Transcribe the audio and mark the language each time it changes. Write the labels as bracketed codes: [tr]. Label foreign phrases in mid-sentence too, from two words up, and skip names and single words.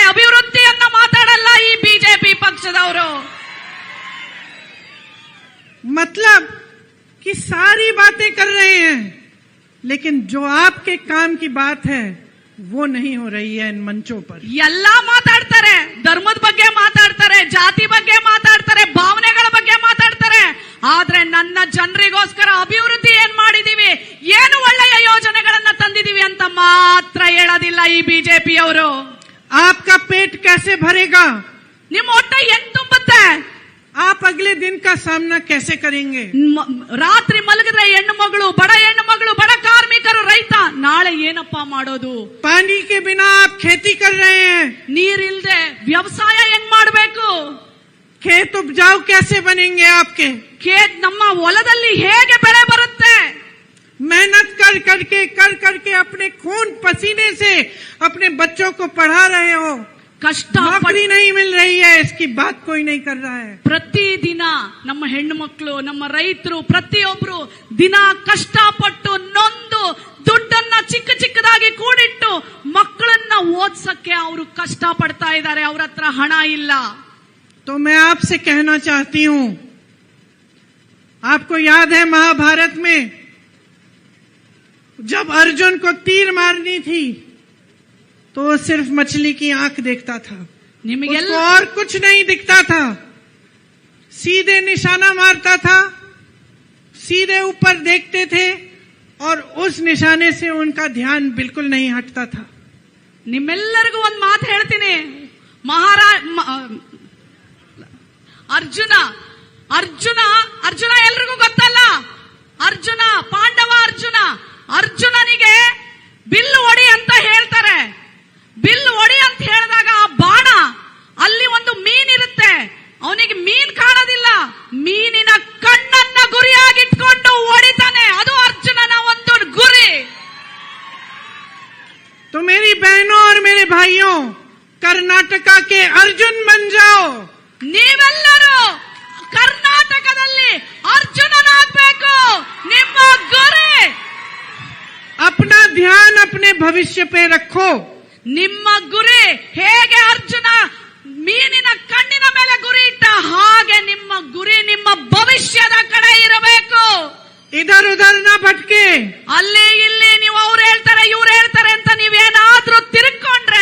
[kn] ಅಭಿವೃದ್ಧಿಯನ್ನ ಮಾತಾಡಲ್ಲ ಈ ಬಿಜೆಪಿ ಪಕ್ಷದವರು. [hi] मतलब कि सारी बातें कर रहे हैं, लेकिन जो आपके काम की बात है वो नहीं हो रही है इन मंचों पर. [kn] ಎಲ್ಲಾ ಮಾತಾಡ್ತಾರೆ, ಧರ್ಮದ ಬಗ್ಗೆ ಮಾತಾಡ್ತಾರೆ, ಜಾತಿ ಬಗ್ಗೆ ಮಾತಾಡ್ತಾರೆ, ಭಾವನೆಗಳ ಬಗ್ಗೆ ಮಾತಾಡ್ತಾರೆ. ಆದ್ರೆ ನನ್ನ ಜನರಿಗೋಸ್ಕರ ಅಭಿವೃದ್ಧಿ ಏನ್ ಮಾಡಿದೀವಿ, ಏನು ಒಳ್ಳೆಯ ಯೋಜನೆಗಳನ್ನ ತಂದಿದೀವಿ ಅಂತ ಮಾತ್ರ ಹೇಳೋದಿಲ್ಲ ಈ ಬಿಜೆಪಿಯವರು. [hi] आपका पेट कैसे भरेगा, [kn] ನಿಮ್ಮ ಹೊಟ್ಟೆ ಹೆಂಗ್ ತುಂಬುತ್ತೆ, [hi] आप अगले दिन का सामना कैसे करेंगे. [kn] ರಾತ್ರಿ ಮಲಗಿದ್ರೆ ಹೆಣ್ಣು ಮಗಳು, ಬಡ ಕಾರ್ಮಿಕರು, ರೈತ ನಾಳೆ ಏನಪ್ಪ ಮಾಡೋದು. [hi] पानी के बिना आप खेती कर रहे हैं, [kn] ನೀರಿಲ್ದೆ ವ್ಯವಸಾಯ ಹೆಂಗ್ ಮಾಡಬೇಕು, [hi] खेत उपजाऊ कैसे बनेंगे आपके. [kn] ನಮ್ಮ ಹೊಲದಲ್ಲಿ ಹೇಗೆ ಬೆಳೆ ಬರುತ್ತೆ. [hi] मेहनत कर करके अपने खून पसीने से अपने बच्चों को पढ़ा रहे हो, [kn] ಕಷ್ಟ [hi] नौकरी नहीं मिल रही है, इसकी बात कोई नहीं कर रहा है. [kn] ಪ್ರತಿದಿನ ನಮ್ಮ ಹೆಣ್ಣು ಮಕ್ಕಳು, ನಮ್ಮ ರೈತರು ಪ್ರತಿಯೊಬ್ರು ದಿನ ಕಷ್ಟಪಟ್ಟು ನೊಂದು ದುಡ್ಡನ್ನ ಚಿಕ್ಕದಾಗಿ ಕೂಡಿಟ್ಟು ಮಕ್ಕಳನ್ನ ಓದ್ಸಕ್ಕೆ ಅವರು ಕಷ್ಟ ಪಡ್ತಾ ಇದ್ದಾರೆ. ಅವ್ರ ಹತ್ರ ಹಣ ಇಲ್ಲ. [hi] तो मैं आपसे कहना चाहती हूँ आपको याद है महाभारत में जब अर्जुन को तीर मारनी थी तो वो सिर्फ मछली की आंख देखता था, [kn] ನಿಮಗೆಲ್ಲ [hi] उसको और कुछ नहीं दिखता था। सीधे निशाना मारता था, सीधे ऊपर देखते थे और उस निशाने से उनका ध्यान बिल्कुल नहीं हटता था। [kn] ನಿಮ್ಮೆಲ್ಲರಿಗೂ ಒಂದು ಮಾತು ಹೇಳ್ತೀನಿ, ಅರ್ಜುನ ಅರ್ಜುನ ಅರ್ಜುನ ಎಲ್ರಿಗೂ ಗೊತ್ತಲ್ಲ, ಅರ್ಜುನ ಪಾಂಡವ ಅರ್ಜುನನಿಗೆ ಬಿಲ್ಲು ಹೊಡಿ ಅಂತ ಹೇಳ್ತಾರೆ. ಬಿಲ್ಲು ಹೊಡಿ ಅಂತ ಹೇಳಿದಾಗ ಆ ಬಾಣ ಅಲ್ಲಿ ಒಂದು ಮೀನಿರುತ್ತೆ, ಅವನಿಗೆ ಮೀನ್ ಕಾಣೋದಿಲ್ಲ, ಮೀನಿನ ಕಣ್ಣನ್ನ ಗುರಿಯಾಗಿಟ್ಕೊಂಡು ಹೊಡಿತಾನೆ, ಅದು ಅರ್ಜುನನ ಒಂದು ಗುರಿ. [hi] तो मेरी बहनों और मेरे भाइयों, कर्नाटका के अर्जुन बन जाओ। [kn] ನೀವೆಲ್ಲರೂ ಕರ್ನಾಟಕದಲ್ಲಿ ಅರ್ಜುನನಾಗಬೇಕು, ನಿಮ್ಮ ಗುರಿ. [hi] अपना ध्यान अपने भविष्य पे रखो। [kn] ನಿಮ್ಮ ಗುರಿ ಹೇಗೆ ಅರ್ಜುನ ಮೀನಿನ ಕಣ್ಣಿನ ಮೇಲೆ ಗುರಿ ಇಟ್ಟ ಹಾಗೆ ನಿಮ್ಮ ಗುರಿ ನಿಮ್ಮ ಭವಿಷ್ಯದ ಕಡೆ ಇರಬೇಕು. [hi] इधर उधर ना भटके। [kn] ಅಲ್ಲಿ ಇಲ್ಲಿ ನೀವು ಅವ್ರು ಹೇಳ್ತಾರೆ ಇವ್ರು ಹೇಳ್ತಾರೆ ಅಂತ ನೀವೇನಾದ್ರೂ ತಿರುಗ್ಕೊಂಡ್ರೆ,